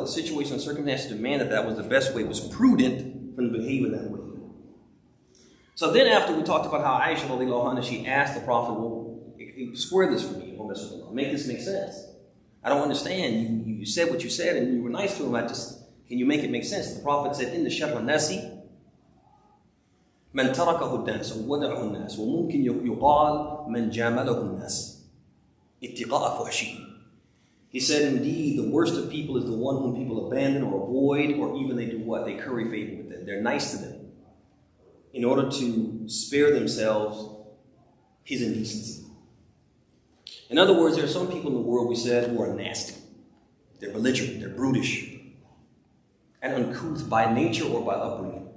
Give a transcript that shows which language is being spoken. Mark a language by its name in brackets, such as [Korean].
[English] The situation and circumstances demanded that was the best way. It was prudent for him to behave in that way. So then after we talked about how Aisha radiallahu anha, she asked the Prophet, well, square this for me, O Messenger of Allah. Make this make sense. I don't understand. You said what you said and you were nice to him. Can you make it make sense? The Prophet said, [Arabic] إِنَّ شَرَّ النَّاسِ مَنْ تَرَكَهُ النَّاسُ وَوَدَعَهُ النَّاسُ وَمُمْكِنْ يُقَالْ مَنْ جَامَلَهُ النَّاسِ اتقاء فحشه. [English] He said, indeed, the worst of people is the one whom people abandon or avoid, or even they do what? They curry favor with them. They're nice to them in order to spare themselves his indecency. In other words, there are some people in the world, we said, who are nasty. They're belligerent, they're brutish, and uncouth by nature or by upbringing.